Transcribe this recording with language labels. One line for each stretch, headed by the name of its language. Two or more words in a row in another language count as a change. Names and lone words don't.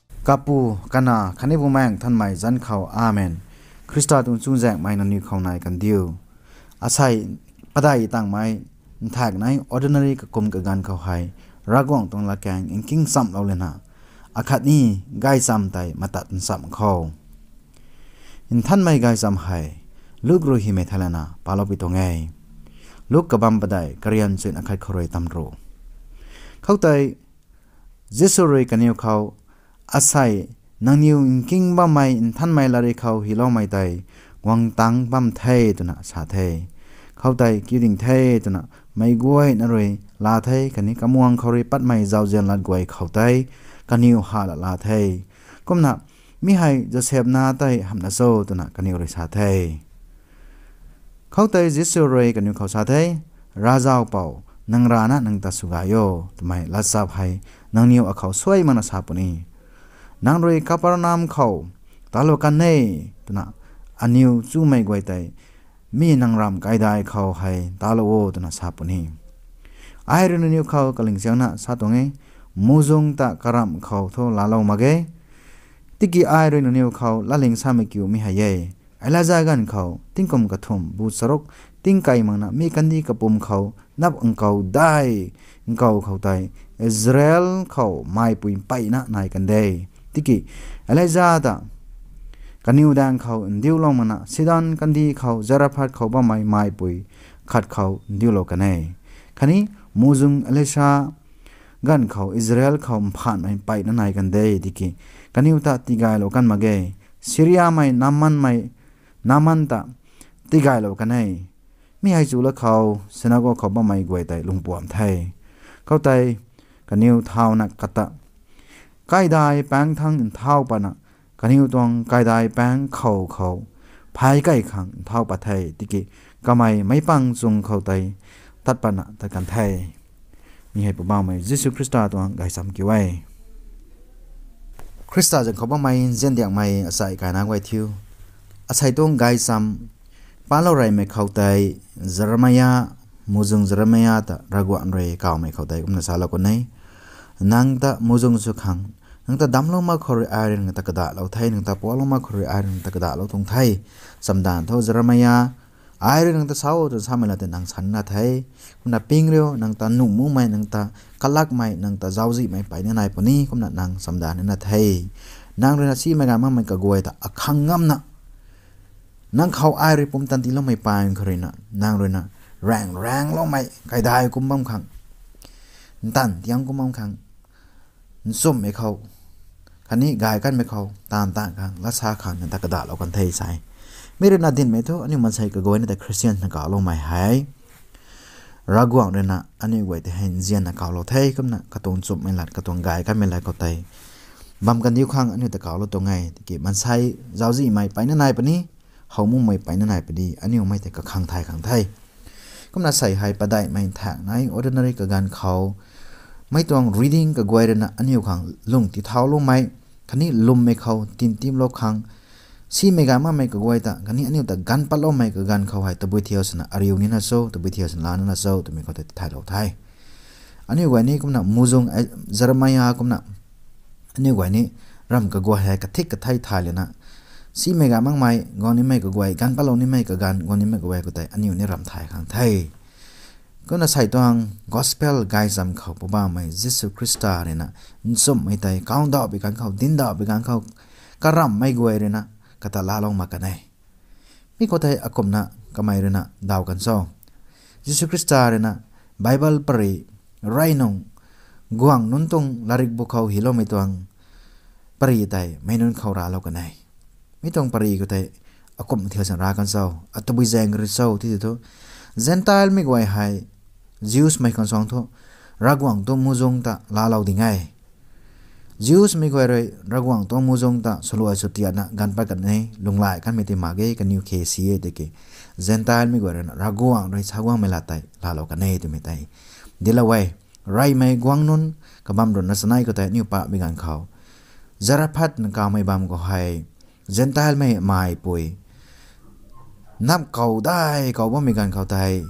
Rongmei Naga: kapu kana khane bumang than mai jan khau amen Krista tun chung jek mai na ni khau nai kan diu asai padai tang mai thak nai ordinary ka kum ka gan khau hai ragong tong la kang in king sam lo lena akhat ni gai sam tai matat sam khau in than mai gai sam hai luk ro hi me thalana palopi to ngai luk ka bam padai karian chen akhat khoroi tamro khau tai jesu roi kaniu khau asai nangniu king ba mai in than mai lari khau hi lo mai tai wang tang bam thai tuna sa thai khau tai kiding thai tuna mai guai na roi la thai kani kamuang khori pat mai zau jen lat guai khau tai kaniu ha la thai komna mi hai joseph na tai hamna so tuna kaniu roi sa thai khau tai jesu roi kaniu khau sa thai rajau pau nang rana nang ta sugayo tumai la sap hai nangniu akhau soi mana sapuni nang roi kaparnam khau talo kan nei tuna aniu chu mai goi tai mi nang ram kai dai khau hai talo o tuna sapuni ai ru niu khau kaling changna sa tonge muzung ta karam khau tho la lo mage tiki ai ru niu khau la ling sa me kyu mi ha ye alaja gan khau tingkom ka thum bu sarok tingkai mangna mi kandi ka pum khau nap angkau dai angkau khau tai Israel khau mai pui pai na nai kan dei tiki alaja da kaniu dang khau ndiu lo mana sidan kandi khau zaraphat khau ba mai pui khat khau ndiu lo kanai khani muzung alesha gan khau Israel khau phan mai pai na nai kan dei tiki kaniu ta tigai lo kan mage Syria mai naman ta tigai lo kanai mi hai chu la khau senago khau ba mai goi tai lungpuam thai khau tai kaniu thau na kata kai dai pang thang thau pa na kaniu tong kai dai pang khau phai kai khang thau pa thai tiki kamai mai pang chung khau tai tat pa na ta kan thai mi hai pa ba mai Jesu Christa tong gai sam ki wai Krista jang khau ba mai jen diang mai asai kai na wai thiu asai tong gai sam palo rai me khau tai Jeremiah muzung Jeremiah ta ragwan re kaw me khau tai kumna sala ko nei nang ta muzung su khang nang ta damlo ma khori iron ta kada lo thai nang ta polo ma khori iron ta kada lo thong thai samdan tho Jeremiah iron nang ta saw to samela te nang san na thai kumna pingreo nang ta nu mu mai nang ta kalak mai nang ta zawji mai pai na nai pani kumna nang samdan na thai nang re na si ma ga ma mai ka goi ta akhang ngam na nang khau ai ri pum tan ti lo mai pain khorina nang ro na rang lo mai kai dai kum bam khang tan tiang kum bam khang sum me khau khani gai kan me khau tam ta khang la sa khang ta ka da lo kan thei sai mere na din me tho ani man sai ka go na the Christian na ka lo mai hai ragwang re na ani wai te hen jian na ka lo thei kum na ka ton chup mai lat ka ton gai kan me lai ko tai bam kan diu khang ani ta ka lo to ngai ki man sai zawji mai pai na nai pani haumu mai pai na nai padi ani mai te ka khang thai kumna sai hai padai mai thak nai ordinary ka gan khau mai tong reading ka goire na ani khang lung ti thau lo mai khani lum me khau tin tim lo khang si mega ma mai ka goita khani ani ta gan palo mai ka gan khau hai ta bui thios na ariu ni na so ta bui thios na na so to me ko te thai lo thai ani gwa ni kumna muzung Jeremiah kumna ani gwa ni ram ka go hai ka thik ka thai le na si mega mang mai ngoni mai ka gwai gan palo ni mai ka gan ngoni mai ka gwai ko tai ani ni ram thai khang thai ko na sai tong gospel gai jam khau ba mai Jesu Christa re na nsum mai tai kaung da bi kan khau din da bi kan khau karam mai gwai re na kata la long ma ka nai mi ko tai akom na kamai re na daw kan so Jesu Christa re na Bible pari rai nong guang nun tong larik bu khau hilo mai tong pari tai mai nun khau ra lo ka nai mi tong pari ko tai akom thia san ra kan so atubui jeng ri so ti to Gentile mi gwai hai Jews mai kan song tho ragwang to muzong ta la lau dingai Jews mi gwai roi ragwang to muzong ta soloi sotia na gan pa kan nei lunglai kan mi te mage kan new KCA de ke Gentile mi gwai na ragwang roi chagwang mela tai la lau kan nei tu mi tai dilawai rai mai gwang nun ka bam ron na sanai ko tai new pa mi gan khau Zaraphat na ka mai bam ko hai Gentile mai pui nap kau dai kau ba mi gan khau tai